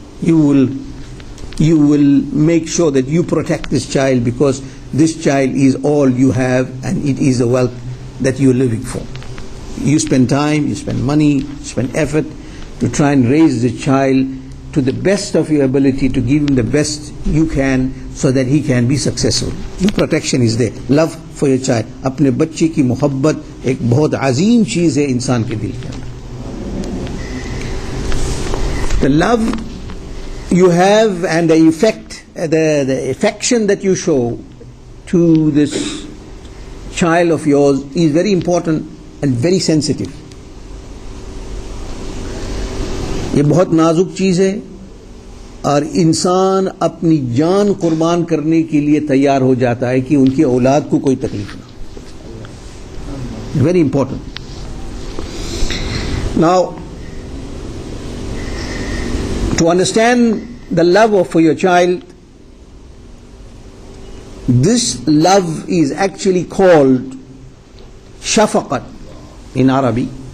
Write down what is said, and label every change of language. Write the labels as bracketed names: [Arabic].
[English] You will make sure that you protect this child, because this child is all you have, and it is the wealth that you're living for. You spend time, you spend money, you spend effort to try and raise the child to the best of your ability, to give him the best you can, so that he can be successful. Your protection is there. Love for your child. [Hindi] अपने बच्चे की मोहब्बत एक बहुत अजीम चीज़ है इंसान के दिल के अंदर. [English] The love you have and the effect, the affection that you show to this child of yours is very important and very sensitive. [Hindi] ये बहुत नाजुक चीज़ है, और इंसान अपनी जान कुर्बान करने के लिए तैयार हो जाता है कि उनकी औलाद को कोई तकलीफ ना. [English] Very important. Now, to understand the love for your child, this love is actually called shafaqat in Arabic.